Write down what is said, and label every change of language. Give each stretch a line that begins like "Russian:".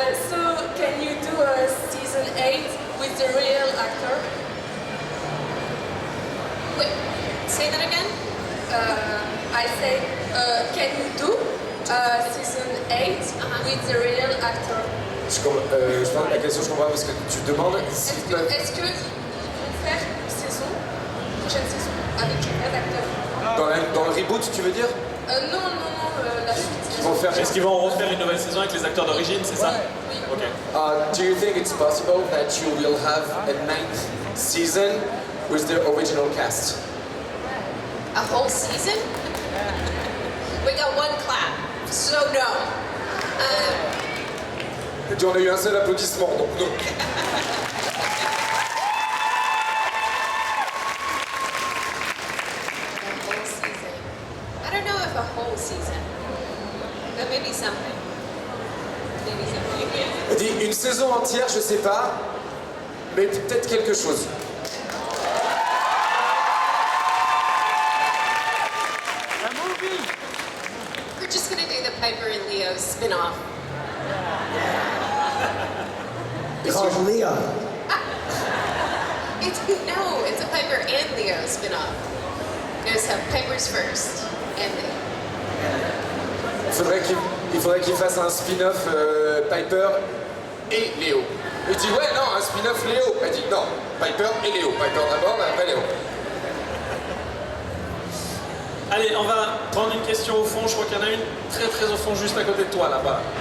English: So can you do a season 8 with the real actor? Wait, say that again? I say, can you do season 8 with the real actor?
French: Je pense que la question je comprends parce que tu demandes si Est-ce qu'ils vont faire une saison, prochaine saison, avec le vrai acteur? dans le reboot tu veux dire? Non, la suite. Ils vont faire. Est-ce qu'ils vont refaire une nouvelle saison avec les acteurs d'origine, c'est ça? Oui. Ok.
English: Do you think it's possible that you will have a 9th season with the original cast? A whole season? We got one clap, so no.
French: On a eu un seul applaudissement, donc non.
English: A whole season. I don't know if a whole season, but maybe something. Maybe something.
French: Elle dit une saison entière, je sais pas, mais peut-être quelque chose.
English: We're just gonna do the Piper and Leo spin-off. Called Leo. It's a Piper and Leo spin-off. There's a Piper's first and Leo.
French: Il faudrait qu'il fasse un spin-off Piper et Léo. Il dit ouais non, un spin-off Léo. Elle dit non, Piper et Léo. Piper d'abord, mais après Léo. Allez, on va prendre une question au fond. Je crois qu'il y en a une très très au fond, juste à côté de toi, là-bas.